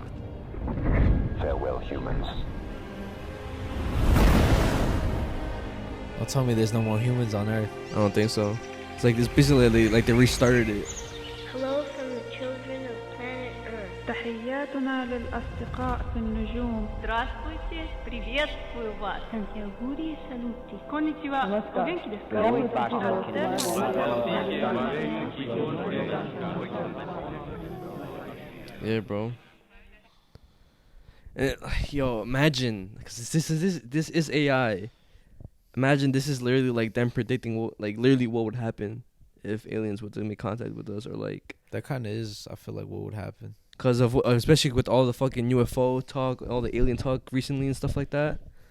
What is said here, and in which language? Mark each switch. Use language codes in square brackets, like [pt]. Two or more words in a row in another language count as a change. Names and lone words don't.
[en] Farewell, humans. Don't tell me there's no more humans on Earth. I don't think so. It's like this basically they restarted it. Hello from the children of planet Earth. [ar] تحياتنا للأصدقاء في النجوم. [ru] Здравствуйте, приветствую вас. Сантьягури салути. [ja] こんにちは。お元気ですか? [en] Yeah, bro. And, yo, imagine, because this is AI. Imagine this is literally like them predicting what would happen if aliens were to make contact with us, or like That kind of is, I feel like, what would happen. because of especially with all the fucking UFO talk, all the alien talk recently and stuff like that.